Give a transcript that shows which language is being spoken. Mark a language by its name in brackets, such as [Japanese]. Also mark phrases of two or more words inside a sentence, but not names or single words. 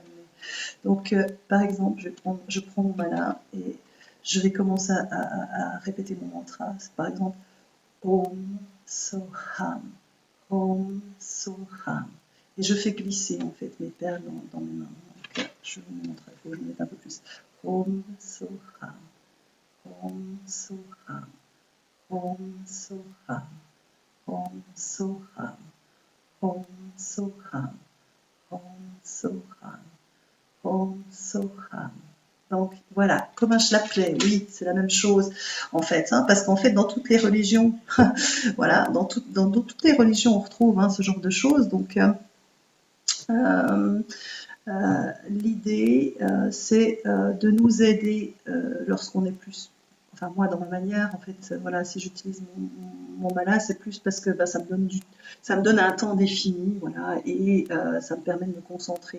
[French] Donc, par exemple, je prends mon mala et je vais commencer à répéter mon mantra. C'est par exemple [Sanskrit] ॐ सोऽहम्, ॐ सोऽहम्. [French] Et je fais glisser en fait mes perles dans mes mains. Donc, je vous montre, il faut que je mette un peu plus. [Sanskrit] ॐ सोऽहम्, ॐ सोऽहम्, ॐ सोऽहम्, ॐ सोऽहम्, ॐ सोऽहम्, ॐ सोऽहम्, ॐ सोऽहम्. [French] Donc voilà, comme un chapelet, oui, c'est la même chose en fait, hein, parce qu'en fait dans toutes les religions, voilà, dans toutes les religions on retrouve ce genre de choses. Donc l'idée c'est de nous aider lorsqu'on est plus, enfin moi dans ma manière en fait, voilà, si j'utilise mon mala, c'est plus parce que ça me donne un temps défini, voilà, et ça me permet de me concentrer.